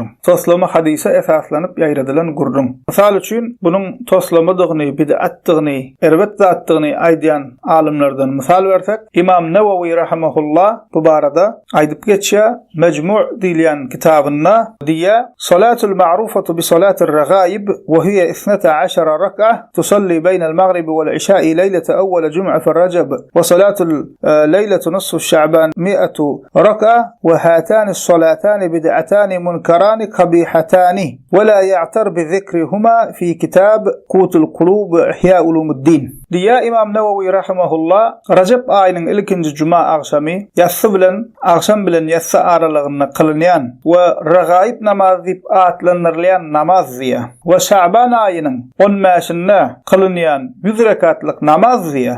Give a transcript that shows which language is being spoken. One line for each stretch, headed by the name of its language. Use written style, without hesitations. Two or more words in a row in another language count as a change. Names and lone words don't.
Turkmen: Toslama hadise esaslanyp ýaýradylan gurrun. Mysal üçin bunyň toslamadygyny, bid'atdygyny, erwet zatdygyny aýdýan alimlerden mysal bersek, İmam Newawi rahimahullah bu barada aýdyp geçýär. Mecmu' diýilen kitabynda diýär:
Arabic: "الصلاة المعروفة بصلاة الرغائب وهي 12 ركعة تصلى بين المغرب والعشاء ليلة أول جمعة في رجب وصلاة ليلة نصف شعبان 100 ركعة وهاتان الصلاتان بدعتان منكرتان قبيحتان ولا يغتر بذكرهما في كتاب قوت القلوب إحياء علوم الدين."
Turkmen: Diýär İmam Newawi rahimahullah, Recep aýynyň ilkinji juma agşamy ýatsy bilen agşam bilen ýatsa aralygynda kılynýan we regaib namaz diýip atlandyrylýan namaz diýär. We Şaban aýynyň 15-nde kılynýan 100 rekatlyk namaz diýär.